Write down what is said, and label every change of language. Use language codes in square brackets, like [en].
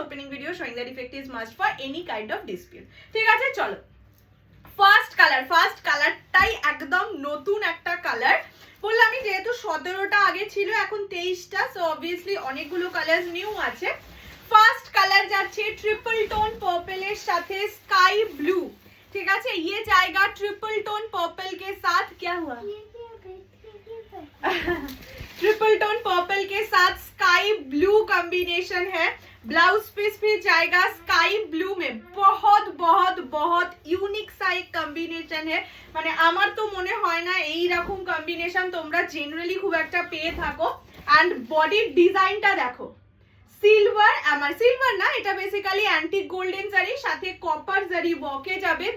[en] Opening video showing the defect is must for any kind of dispute. [bn] ঠিক আছে, চলো। First কালারটাই একদম নতুন একটা কালার। বললাম আমি, যেহেতু 17টা আগে ছিল, এখন 23টা, সো অবভিয়াসলি অনেকগুলো কালার নিউ আছে। ফার্স্ট কালার যাচ্ছে ট্রিপল টোন पर्पल সাথে স্কাই ব্লু। ঠিক আছে, [hi] ये जाएगा ट्रिपल टोन पर्पल के साथ। क्या हुआ? ट्रिपल टोन पर्पल के साथ स्काई ब्लू कॉम्बिनेशन है। ब्लाउज पीस भी जाएगा स्काई ब्लू में। बहुत बहुत बहुत यूनिक सा एक कॉम्बिनेशन है, [bn] মানে আমার তো মনে হয় না এই রকম কম্বিনেশন তোমরা জেনারেলি খুব একটা পেয়ে থাকো। এন্ড বডির ডিজাইনটা দেখো, সিলভার, আমার সিলভার না, এটা বেসিক্যালি অ্যান্টিক গোল্ডেন জারি, সাথে কপার জারি ওয়ার্কে যাবে।